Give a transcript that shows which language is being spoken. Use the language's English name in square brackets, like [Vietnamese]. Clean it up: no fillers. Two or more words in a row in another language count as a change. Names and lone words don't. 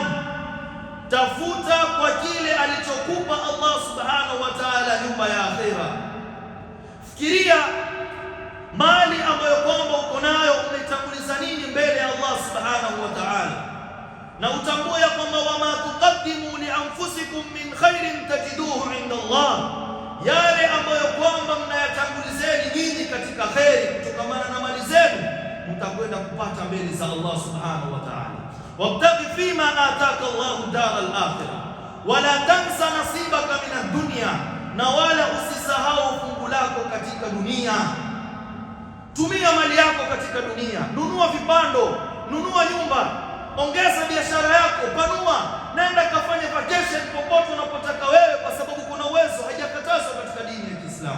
[Swahili] Tafuta kwa kile alichokupa Allah [Arabic] سبحانه وتعالى [Swahili] nyumba ya akhira. Fikiria mali ambayo kwamba uko nayo unaitanguliza nini mbele ya Allah [Arabic] سبحانه وتعالى, [Swahili] na utambue ya kwamba [Arabic] وما تقدموا لأنفسكم من خير تجدوه عند الله, [Swahili] yale ambayo kwamba mnayatangulizeni nyinyi katika khairi kutokamana na mali zenu mtakwenda kupata mbele za Allah [Arabic] سبحانه وتعالى. وابتغ فيما آتاك الله الدار الآخرة ولا تنس نصيبك من الدنيا, [Swahili] na wala usisahau fungu lako katika dunia. Tumia mali yako katika dunia, nunua vipando, nunua nyumba, ongeza biashara yako, panua, nenda kafanya vacation popote unapotaka wewe, kwa sababu kuna uwezo, haijakatazwa katika dini ya Kiislamu.